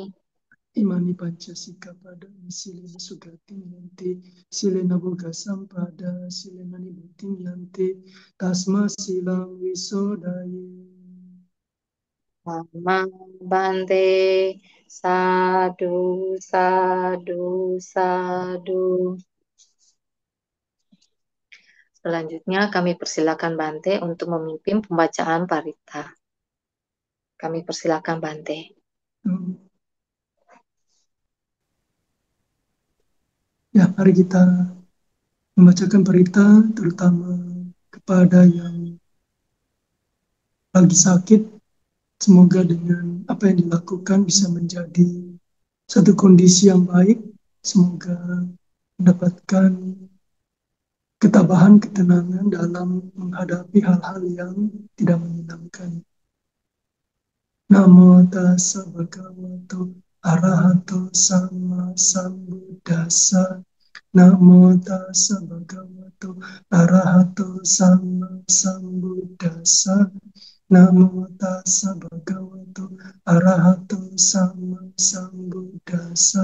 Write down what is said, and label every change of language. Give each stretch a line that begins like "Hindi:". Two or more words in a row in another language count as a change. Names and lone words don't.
Pali: Imani panca sikkhapada silena sugating yanti silena boga sampada silena nibuting yanti tasma silang wisodaye. Bante sadu sadu sadu.
Indonesian: Selanjutnya kami persilakan Bante untuk memimpin pembacaan parita. Kami persilakan Bante. Ya, mari kita membacakan parita terutama kepada yang lagi sakit. Semoga dengan apa yang dilakukan bisa menjadi satu kondisi yang baik. Semoga mendapatkan ketabahan, ketenangan dalam menghadapi hal-hal yang tidak menyenangkan.
Pali: Namo tassa bhagavato arahato sama sambuddhassa. Namo tassa bhagavato arahato sama sambuddhassa. Namo tassa bhagavato arahato sama sambuddhassa.